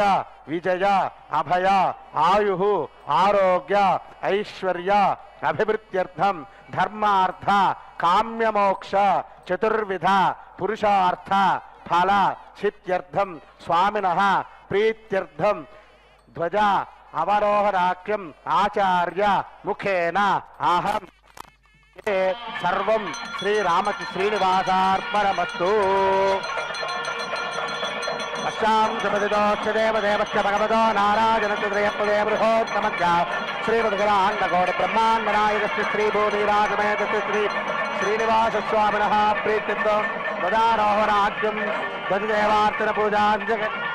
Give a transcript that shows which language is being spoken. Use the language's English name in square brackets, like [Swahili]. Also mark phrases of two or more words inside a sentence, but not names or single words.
[Sanskrit] విజయ అభయ ఆయుః ఆరోగ్య ఐశ్వర్య అభివృద్ధ్యర్థం ధర్మార్థ కామ్యమోక్ష చతుర్విధ పురుషార్థ ఫల సిద్ధ్యర్థం స్వామినః ప్రీత్యర్థం ధ్వజ అవరోహరాఖ్యం ఆచార్య ముఖేన అహం సర్వం శ్రీనివాసార్పణమస్తు. अस्यां सुपदितोच्च देवदेवस्य भगवतो नारायणचन्द्रयपदे बृहोत्तमस्य श्रीमद्गराण्डगौडब्रह्माण्डनायकस्य श्रीभूमिराजमयस्य श्रीनिवासस्वामिनः प्रीत्यर्थं वदारोहराज्यं दधिदेवार्चनपूजां